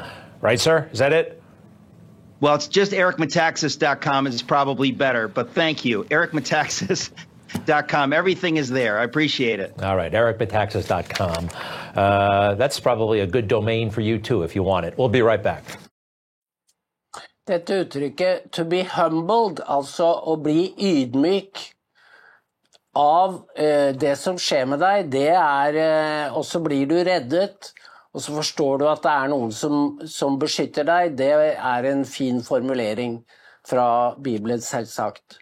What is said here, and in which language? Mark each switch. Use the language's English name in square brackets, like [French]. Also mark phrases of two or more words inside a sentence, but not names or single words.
[English] Right, sir? Is that it? Well, it's just ericmetaxas.com is probably better, but thank you. ericmetaxas.com. Everything is there. I appreciate it. All right, ericmetaxas.com. That's probably a good domain for you, too, if you want it. We'll be right back. [Norwegian] Dette uttrykket [English] 'to be humbled', [Norwegian] altså å bli ydmyk av det som skjer med deg, det er, og så blir du reddet, og så forstår du at det er noen som beskytter deg, det er en fin formulering fra Bibelen selvsagt.